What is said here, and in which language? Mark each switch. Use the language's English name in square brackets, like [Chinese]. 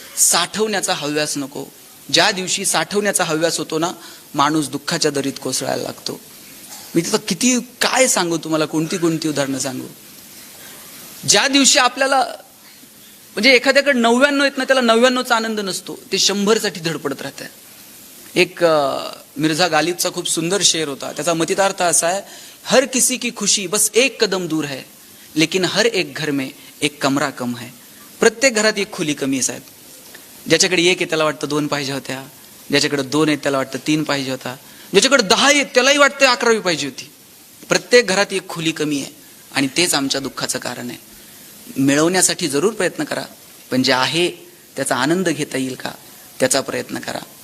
[Marathi] साठवण्याचा हव्यास नको. ज्या दिवशी साठवण्याचा हव्यास होतो ना, माणूस दुःखाच्या दरीत कोसळायला लागतो. मी तिथं किती काय सांगू तुम्हाला, कोणती उदाहरणं सांगू. ज्या दिवशी आपल्याला म्हणजे एखाद्याकडे 99 आहेत ना, त्याला 99चा आनंद नसतो, ते 100साठी धडपडत राहतं. एक मिर्झा गालिबचा खूप सुंदर शेर होता. त्याचा मतितार्थ असा आहे, [Hindi] हर किसी की खुशी बस एक कदम दूर है, लेकिन हर एक घर में एक कमरा कम है. [Marathi] प्रत्येक घरात एक खोली कमी आहे साहेब. ज्याच्याकडे 1 आहे त्याला वाटतं 2 पाहिजे होत्या, ज्याच्याकडे 2 आहेत त्याला वाटतं 3 पाहिजे होता, ज्याच्याकडे 10 आहेत त्यालाही वाटतं 11वी पाहिजे होती. प्रत्येक घरात एक खोली कमी आहे, आणि तेच आमच्या दुःखाचं कारण आहे. मिळवण्यासाठी जरूर प्रयत्न करा, पण जे आहे त्याचा आनंद घेता येईल का त्याचा प्रयत्न करा.